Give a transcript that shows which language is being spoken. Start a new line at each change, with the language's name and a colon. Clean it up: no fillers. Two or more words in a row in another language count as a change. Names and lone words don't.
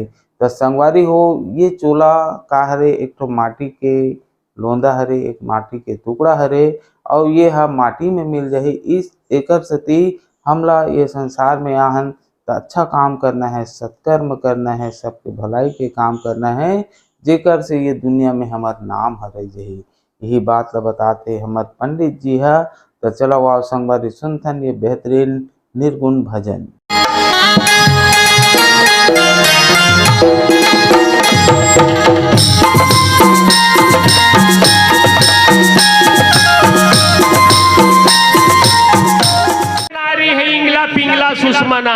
Chhattisgarhi: तो संगवारी हो ये चोला का हरे एक ठो माटी के लोंदा हरे, एक माटी के टुकड़ा हरे और ये हा माटी में मिल जाही। इस एकर सती हमला ये संसार में आहन तो अच्छा काम करना है, सत्कर्म करना है, सबके भलाई के काम करना है, जेकर से ये दुनिया में हमार नाम हरे जही। यही बात ला बताते हमार पंडित जी है। तो चलो आओ संगवारी सुनथन ये बेहतरीन निर्गुण भजन। नारी है इंगला पिंगला सुषमना